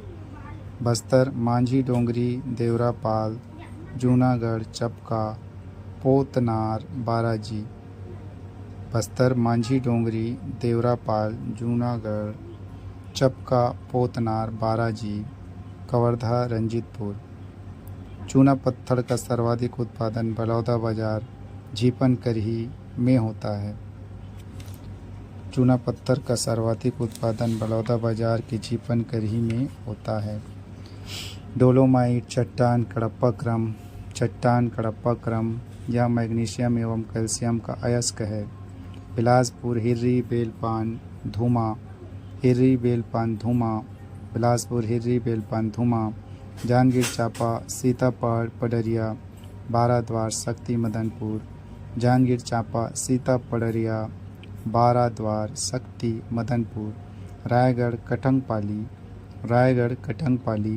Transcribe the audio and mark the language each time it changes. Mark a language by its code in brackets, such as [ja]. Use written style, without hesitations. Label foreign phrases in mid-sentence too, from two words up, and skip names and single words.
[hi] बस्तर, मांझी डोंगरी, देवरापाल, जूनागढ़, चपका, पोतनार, बाराजी। बस्तर, मांझी डोंगरी, देवरापाल, जूनागढ़, चपका, पोतनार, बाराजी। कवर्धा, रंजीतपुर। चूना पत्थर का सर्वाधिक उत्पादन बलौदाबाजार, जीपनकरी में होता है। चूना पत्थर का सर्वाधिक उत्पादन बलौदाबाजार के जीपनकरी में होता है। डोलोमाइट चट्टान कडप्पा क्रम। चट्टान कडप्पा क्रम यह मैग्नीशियम एवं कैल्शियम का अयस्क है। बिलासपुर, हिर्री, बेलपान, धूमा। हिर्री, बेलपान, धूमा। बिलासपुर, हिर्री, बेलपान, धूमा। जांजगीर चांपा, सीतापड़, पडरिया, बाराद्वार, शक्ति, मदनपुर। जांजगीर चांपा, सीतापड़रिया, बाराद्वार, शक्ति, मदनपुर। रायगढ़, कटंगपाली। रायगढ़, कटंगपाली।